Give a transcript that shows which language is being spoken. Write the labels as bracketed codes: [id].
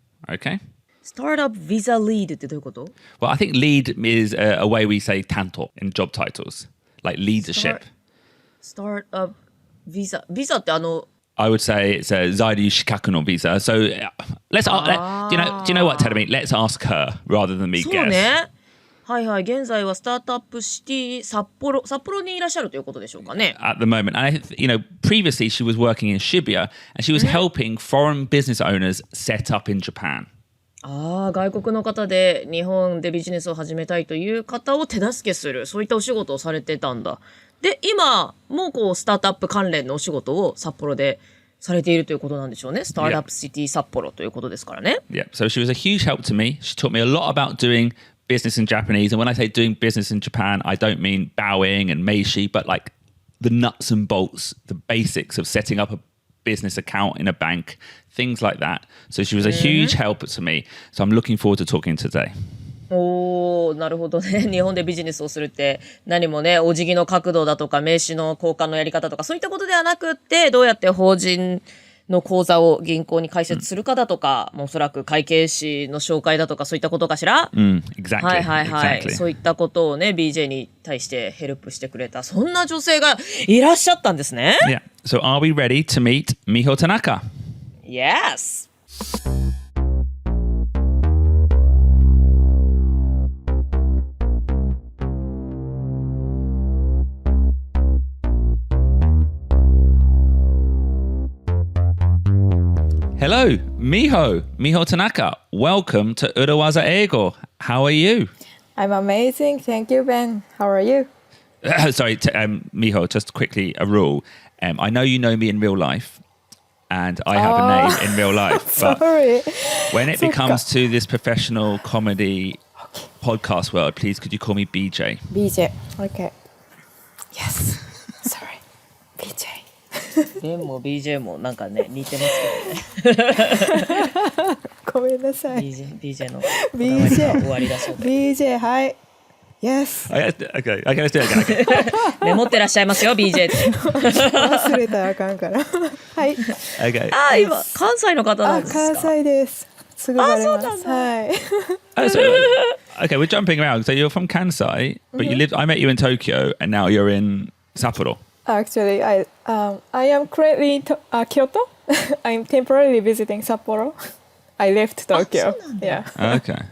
[en] Okay? Startup visa lead [ja] ってどういうこと？ [en] Well, I think lead is a way we say tanto in job titles, like leadership. [ja] Startup visa って [en] I would say it's a 在留資格の visa. So let's do you know what, Terumi? Let's ask her rather than me [ja] そう [en] guess. [ja] ね。はいはい。現在はスタートアップシティ札幌にいらっしゃるということでしょうかね。 [en] At the moment, and I think, you know, previously she was working in Shibuya and she was helping foreign business owners set up in Japan. [ja] ああ、外国の方で日本でビジネスを始めたいという方を手助けする、そういったお仕事をされてたんだ。で、今もこうスタートアップ関連のお仕事を札幌でされているということなんでしょうね。スタートアップシティ札幌ということですからね。 [en] Yeah, so she was a huge help to me. She taught me a lot about doing business in Japanese. And when I say doing business in Japan, I don't mean bowing and meishi, but like the nuts and bolts, the basics of setting up a business account in a bank, things like that. So she was a huge help to me. So I'm looking forward to talking today. [ja] おー、なるほどね。日本でビジネスをするって何もね、お辞儀の角度だとか名刺の交換のやり方とかそういったことではなくって、どうやって法人の口座を銀行に開設するかだとか、おそらく会計士の紹介だとかそういったことかしら？ [en] Exactly. [ja] はいはいはい。 [en] Exactly. [ja] そういったことをね、BJ に対してヘルプしてくれた、そんな女性がいらっしゃったんですね。 [en] Yeah. So are we ready to meet Miho Tanaka? Yes! Hello, Miho Tanaka. Welcome to 裏技英語. How are you? I'm amazing. Thank you, Ben. How are you? Sorry, Miho, just quickly a rule. I know you know me in real life, and I have a name in real life. But Sorry. when it becomes to this professional comedy podcast world, please could you call me BJ? BJ. Okay. Yes. Sorry. BJ. [ja] ベンも BJ もなんかね似てますけどね。ごめんなさい。 BJ のこだわりが終わりだそうで。 BJ はい。 [en] Yes. Okay, let's do it again. [ja] メモってらっしゃいますよ BJ って。忘れたらあかんから。はい。 [en] Okay. [ja] あ、今関西の方なんですか？関西です。すぐバレます。そうなんだ。はい。 [en] So, Okay, we're jumping around. So you're from Kansai, but I met you in Tokyo, and now you're in Sapporo. Actually, I am currently in Kyoto. I'm temporarily visiting Sapporo. I left Tokyo. Yeah. Okay.